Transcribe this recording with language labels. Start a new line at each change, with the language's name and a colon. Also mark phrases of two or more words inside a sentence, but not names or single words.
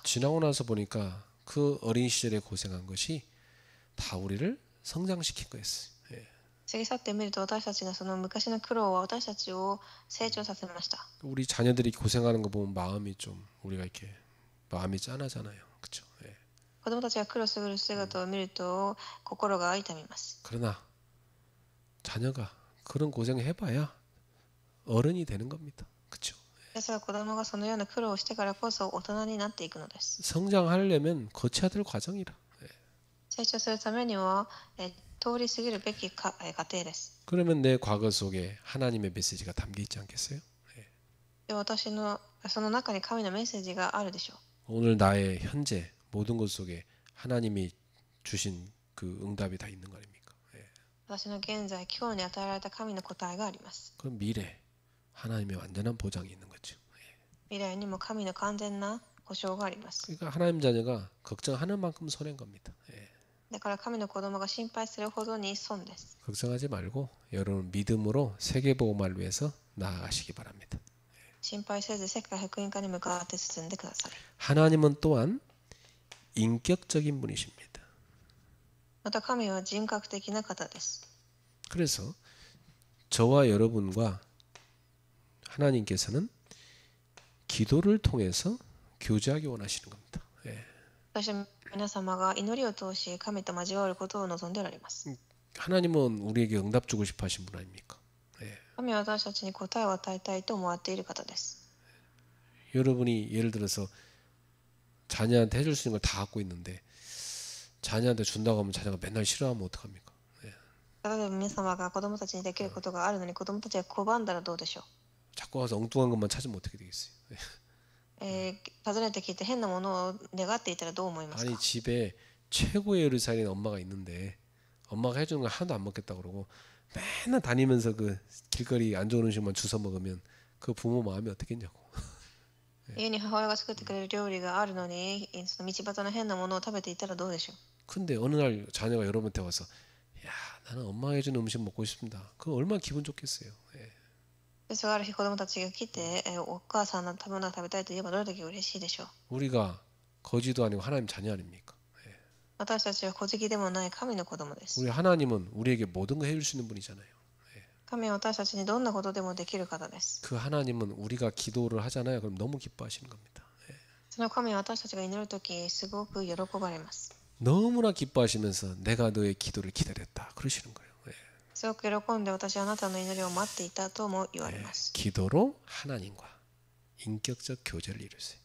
Korean: 지나고 나서 보니까 그 어린 시절에 고생한 것이 다 우리를 성장시킨 거였어요. 예.
Japanese: 過ぎ去ってみると私たちのその昔の苦労は私たちを成長させました。
Korean: 우리 자녀들이 고생하는 거 보면 마음이 좀 우리가 이렇게 마음이 짠하잖아요. 그렇죠? 예.
Japanese: 子供たちが苦労する姿を見ると心が痛みます。
Korean: 그러나 자녀가 그런 고생을 해봐야 어른이 되는 겁니다. 그렇죠?
Japanese: ですが子供がそのような苦労をしてからこそ大人になっていくのです。
Korean: 성장하려면 거쳐야 될 과정이라. 예.
Japanese: 成長するためには通り過ぎるべき過程です。
Korean: 그러면 내 과거 속에 하나님의 메시지가 담겨 있지 않겠어요? 예.
Japanese: で私のその中に神のメッセージがあるでしょう。
Korean: 오늘 나의 현재 모든 것 속에 하나님이 주신 그 응답이 다 있는 거 아닙니까? 예.
Japanese: 私の現在、今日に与えられた神の答えがあります。
Korean: 그럼 미래 하나님의 완전한 보장이 있는 거죠. 예.
Japanese: 未来にも神の完全な保証があります。
Korean: 그러니까 하나님 자녀가 걱정하는 만큼 손해인 겁니다. 예.
Japanese: だから神の子供が心配するほどに損です。
Korean: 걱정하지 말고 여러분 믿음으로 세계복음화를 위해서 나아가시기 바랍니다.
Japanese: 心配せず世界福音化に向かって進んでください。
Korean: 하나님은 또한 인격적인 분이십니다.
Japanese: また神は人格的な方です。
Korean: 그래서 저와 여러분과 하나님께서는 기도를 통해서 교제하기 원하시는 겁니다. 예.
Japanese: 私は皆様が祈りを通し神と交わることを望んでおられます。
Korean: 하나님은 우리에게 응답 주고 싶어 하신 분 아닙니까? 예.
Japanese: 神は私たちに答えを与えたいと思っている方です。
Korean: 여러분이 예를 들어서 자녀한테 해줄 수 있는 걸 다 갖고 있는데 자녀한테 준다고 하면 자녀가 맨날 싫어하면 어떡합니까? 예.
Japanese: 例えば皆様が子供たちにできることがあるのに子供たちが拒んだらどうでしょう。
Korean: 자꾸 와서 엉뚱한 것만 찾으면 어떻게 되겠어요? 예.
Japanese: 訪ねてきて変なものを願っていたらどう思いますか。
Korean: 아니 집에 최고의 요리사인 엄마가 있는데 엄마가 해주는 걸 하나도 안 먹겠다 그러고 맨날 다니면서 그 길거리 안 좋은 음식만 주워 먹으면 그 부모 마음이 어떻겠냐고.
Japanese: 家に母親が作ってくれる料理があるのにその道端の変なものを食べていたらどうでしょう。
Korean: 근데 어느 날 자녀가 여러분한테 와서 야 나는 엄마가 해주는 음식 먹고 싶습니다. 그거 얼마나 기분 좋겠어요. 예.
Japanese: ですがある日子供たちが来てお母さんの食べ物を食べたいと言えばどれだけ嬉しいでしょう。
Korean: 우리가 거지도 아니고 하나님 자녀 아닙니까?
Japanese: 私たちは小敵でもない神の子供です。
Korean: 우리 하나님은 우리에게 모든 걸 해줄 수 있는 분이잖아요.
Japanese: 神は私たちにどんなことでもできる方です。
Korean: 그 하나님은 우리가 기도를 하잖아요. 그럼 너무 기뻐하시는 겁니다.
Japanese: その神は私たちが祈るときすごく喜ばれます。
Korean: 너무나 기뻐하시면서 내가 너의 기도를 기다렸다 그러시는 거예요.
Japanese: すごく喜んで私はあなたの祈りを待っていたとも言われます。
Korean: 기도로 하나님과 인격적 교제를 이루세요.